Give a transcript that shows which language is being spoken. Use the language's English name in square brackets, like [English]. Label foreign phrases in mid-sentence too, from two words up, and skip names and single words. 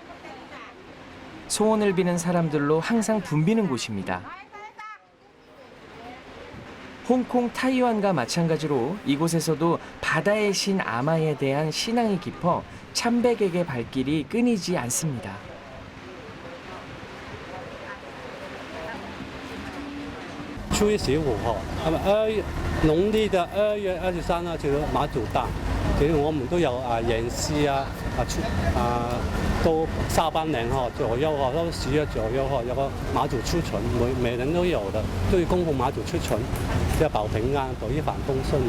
[Korean] 소원을 비는 사람들로 항상 붐비는 곳입니다. 홍콩, 타이완과 마찬가지로 이곳에서도 바다의 신 아마에 대한 신앙이 깊어 참백에게 발길이 끊이지 않습니다. [Chinese] 初一十五号，农历的2月23号就是马祖诞，其实我们都有演戏都下半年左右都10月左右有个马祖出巡，每人都有的，都是供奉马祖出巡，要保平安，保一帆风顺的。